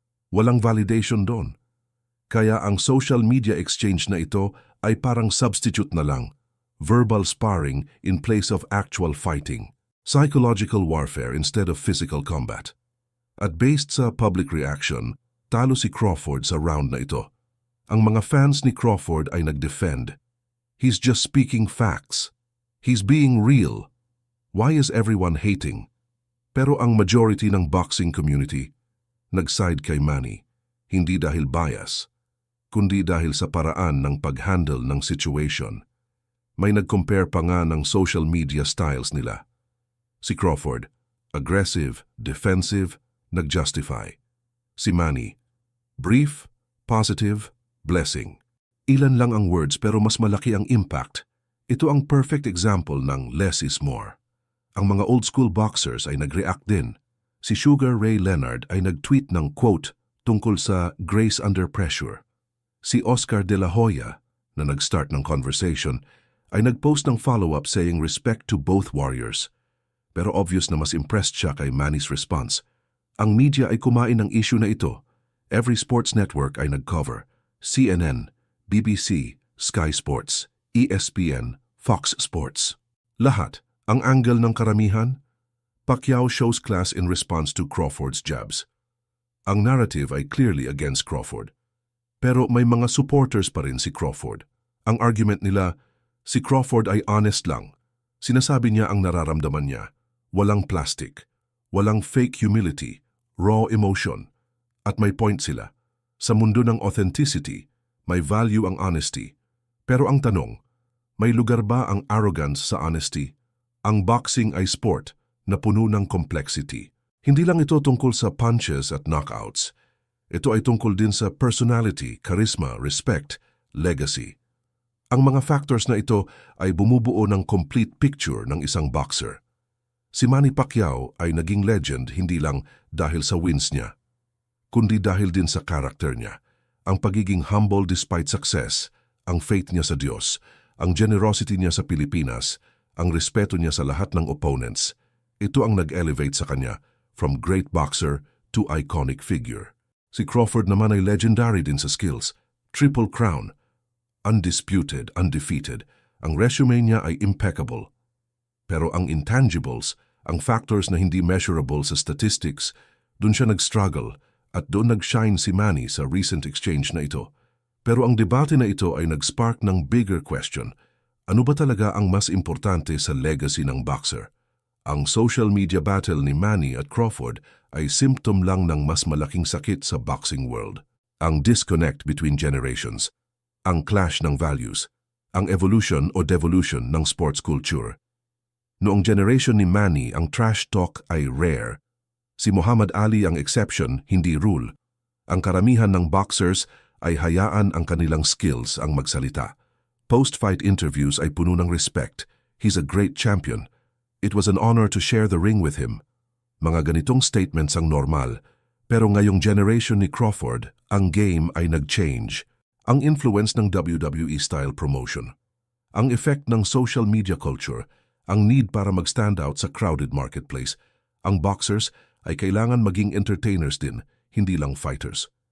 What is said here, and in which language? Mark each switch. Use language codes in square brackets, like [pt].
[tl] Walang validation doon. Kaya ang social media exchange na ito ay parang substitute na lang. [en] Verbal sparring in place of actual fighting. Psychological warfare instead of physical combat. [tl] At based sa public reaction, talo si Crawford sa round na ito. Ang mga fans ni Crawford ay nag-defend. [en] He's just speaking facts. He's being real. Why is everyone hating? [tl] Pero ang majority ng boxing community, nag-side kay Manny, hindi dahil bias, kundi dahil sa paraan ng pag-handle ng situation. May nag-compare pa nga ng social media styles nila. Si Crawford, aggressive, defensive, nag-justify. Si Manny, brief, positive, blessing. Ilan lang ang words pero mas malaki ang impact. Ito ang perfect example ng less is more. Ang mga old-school boxers ay nag-react din. Si Sugar Ray Leonard ay nag-tweet ng quote tungkol sa grace under pressure. Si Oscar De La Hoya, na nag-start ng conversation, ay nag-post ng follow-up saying respect to both warriors. Pero obvious na mas impressed siya kay Manny's response. Ang media ay kumain ng issue na ito. Every sports network ay nag-cover. CNN, BBC, Sky Sports, ESPN, Fox Sports. Lahat. Ang angle ng karamihan, [en] Pacquiao shows class in response to Crawford's jabs. [tl] Ang narrative ay clearly against Crawford. Pero may mga supporters pa rin si Crawford. Ang argument nila, si Crawford ay honest lang. Sinasabi niya ang nararamdaman niya. Walang plastic, walang fake humility, raw emotion. At may point sila. Sa mundo ng authenticity, may value ang honesty. Pero ang tanong, may lugar ba ang arrogance sa honesty? Ang boxing ay sport na puno ng complexity. Hindi lang ito tungkol sa punches at knockouts. Ito ay tungkol din sa personality, charisma, respect, legacy. Ang mga factors na ito ay bumubuo ng complete picture ng isang boxer. Si Manny Pacquiao ay naging legend hindi lang dahil sa wins niya, kundi dahil din sa character niya. Ang pagiging humble despite success, ang faith niya sa Diyos, ang generosity niya sa Pilipinas, ang respeto niya sa lahat ng opponents. Ito ang nag-elevate sa kanya from great boxer to iconic figure. Si Crawford naman ay legendary din sa skills. [en] Triple crown, undisputed, undefeated. [tl] Ang resume niya ay impeccable. Pero ang intangibles, ang factors na hindi measurable sa statistics, doon siya nag-struggle at doon nag-shine si Manny sa recent exchange na ito. Pero ang debate na ito ay nag-spark ng bigger question. Ano ba talaga ang mas importante sa legacy ng boxer? Ang social media battle ni Manny at Crawford ay symptom lang ng mas malaking sakit sa boxing world. Ang disconnect between generations, ang clash ng values, ang evolution o devolution ng sports culture. Noong generation ni Manny, ang trash talk ay rare. Si Muhammad Ali ang exception, hindi rule. Ang karamihan ng boxers ay hayaan ang kanilang skills ang magsalita. Post-fight interviews ay puno ng respect. [en] He's a great champion. It was an honor to share the ring with him. [tl] Mga ganitong statements ang normal. Pero ngayong generation ni Crawford, ang game ay nag-change. Ang influence ng WWE-style promotion, ang effect ng social media culture, ang need para mag-stand out sa crowded marketplace. Ang boxers ay kailangan maging entertainers din, hindi lang fighters.